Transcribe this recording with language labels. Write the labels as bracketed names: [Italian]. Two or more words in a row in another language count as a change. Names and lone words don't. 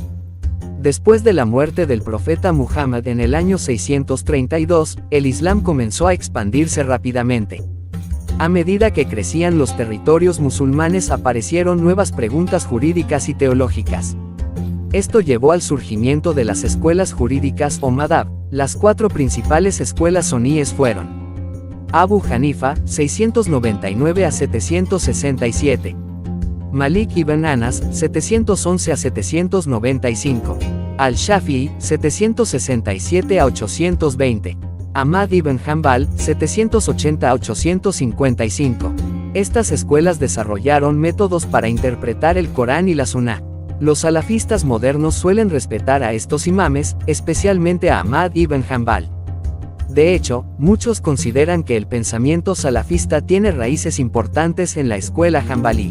[Spanish] Después de la muerte del profeta Muhammad en el año 632, el Islam comenzó a expandirse rápidamente. A medida que crecían los territorios musulmanes aparecieron nuevas preguntas jurídicas y teológicas. Esto llevó al surgimiento de las escuelas jurídicas o madhab. Las cuatro principales escuelas suníes fueron Abu Hanifa, 699 a 767. Malik ibn Anas, 711 a 795. Al-Shafi'i, 767 a 820. Ahmad ibn Hanbal, 780 a 855. Estas escuelas desarrollaron métodos para interpretar el Corán y la Suná. Los salafistas modernos suelen respetar a estos imames, especialmente a Ahmad ibn Hanbal. De hecho, muchos consideran que el pensamiento salafista tiene raíces importantes en la escuela hanbalí.